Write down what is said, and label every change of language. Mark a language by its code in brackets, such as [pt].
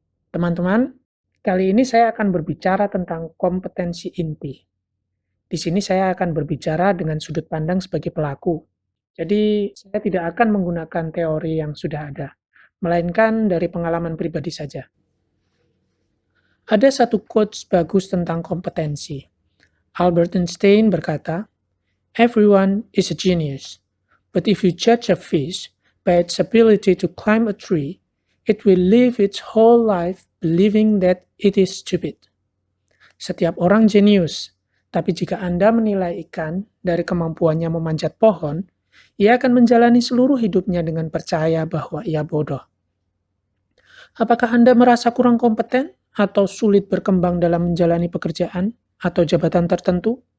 [id] Teman-teman, kali ini saya akan berbicara tentang kompetensi inti. Di sini saya akan berbicara dengan sudut pandang sebagai pelaku. Jadi, saya tidak akan menggunakan teori yang sudah ada, melainkan dari pengalaman pribadi saja. Ada satu quotes bagus tentang kompetensi. [en] Albert Einstein [id] berkata, [en] "Everyone is a genius, but if you judge a fish by its ability to climb a tree, it will live its whole life believing that it is stupid." [id] Setiap orang jenius, tapi jika Anda menilai ikan dari kemampuannya memanjat pohon, ia akan menjalani seluruh hidupnya dengan percaya bahwa ia bodoh. Apakah Anda merasa kurang kompeten atau sulit berkembang dalam menjalani pekerjaan atau jabatan tertentu?